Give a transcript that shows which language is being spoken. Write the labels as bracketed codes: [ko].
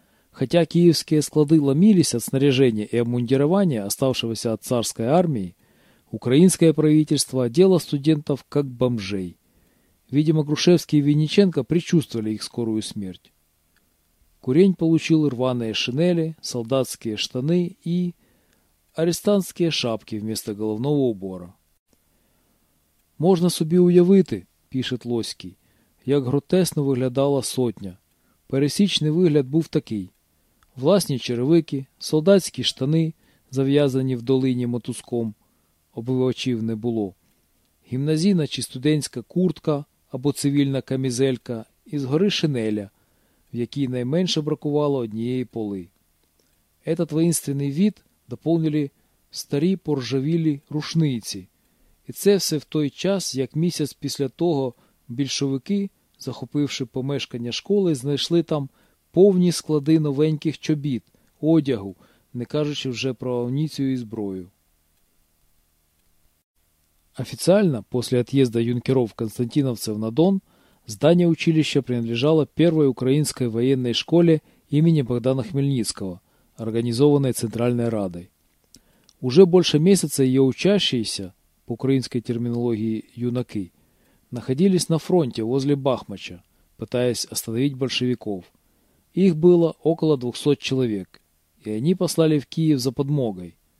[ru] Хотя киевские склады ломились от снаряжения и обмундирования, оставшегося от царской армии, украинское правительство одело студентов как бомжей. Видимо, Грушевский и Винниченко предчувствовали их скорую смерть. Курень получил рваные шинели, солдатские штаны и... арестантские шапки вместо головного убора. [uk] «Можна собі уявити, – пишет Лоський, – як гротесно виглядала сотня. Пересічний вигляд був такий. Власні черевики, солдатські штани, зав'язані в долині мотузком, обивачів не було, гімназійна чи студентська куртка або цивільна камізелька і згори шинеля, в якій найменше бракувало однієї поли. Этот воїнственний вид – доповнили старі поржавілі рушниці. І це все в той час, як місяць після того більшовики, захопивши помешкання школи, знайшли там повні склади новеньких чобіт, одягу, не кажучи вже про амуніцію і зброю. Офіційно, після від'їзду юнкерів-константиновців на Дон, здання училища принадлежало першій українській воєнній школі імені Богдана Хмельницького, організованої Центральної Радою. [ru] Уже больше месяца ее учащиеся, по украинской терминологии юнаки, находились на фронте возле Бахмача, пытаясь остановить большевиков. Их было около 200 человек, и они послали в Киев за подмогой.